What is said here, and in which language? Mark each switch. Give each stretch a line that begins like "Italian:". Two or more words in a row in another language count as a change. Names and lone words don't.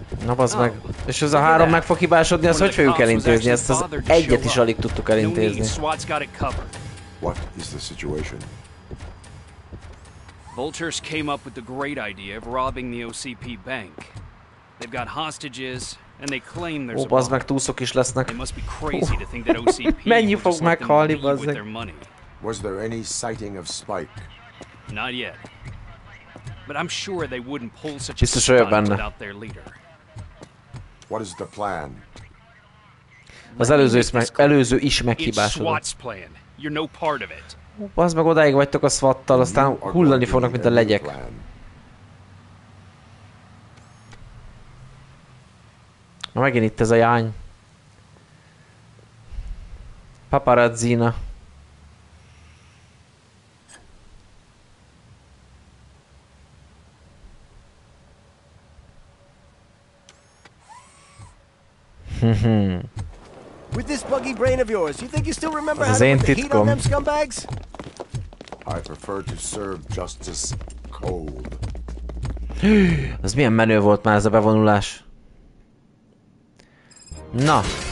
Hungarian: Na bazd meg. És ez a 3 meg fog hibásodni, azt hogy fogjuk elintézni? Ezt az egyet is alig tudtuk elintézni.
English: What is the situation? Vultures came up with the great idea of robbing the OCP bank. They've got hostages, and they claim there's a
Hungarian: bazd meg, túszok is lesznek.
English: They must be crazy to think that OCP
Hungarian: Mennyi fog meghalni, bazd meg?
English: Was there any sighting of Spike? Not yet. But I'm sure they wouldn't pull such a
Hungarian: Biztos olyan
English: stunt
Hungarian: benne.
English: without their leader. What is the plan?
Hungarian: Az előző is meghibásodott.
English: SWAT's plan. You're no part of it.
Hungarian: Bazd meg, odáig vagytok a SWAT-tal, aztán hullani fognak, mint a legyek. Na megint itt ez a jány. Paparazzina.
English: With this buggy brain of yours, you think you still remember how
Hungarian: Az
English: to
Hungarian: én
English: put the heat on them
Hungarian: titkom.
English: scumbags? I prefer to serve justice cold.
Hungarian: Az milyen menő volt már ez a bevonulás. Na.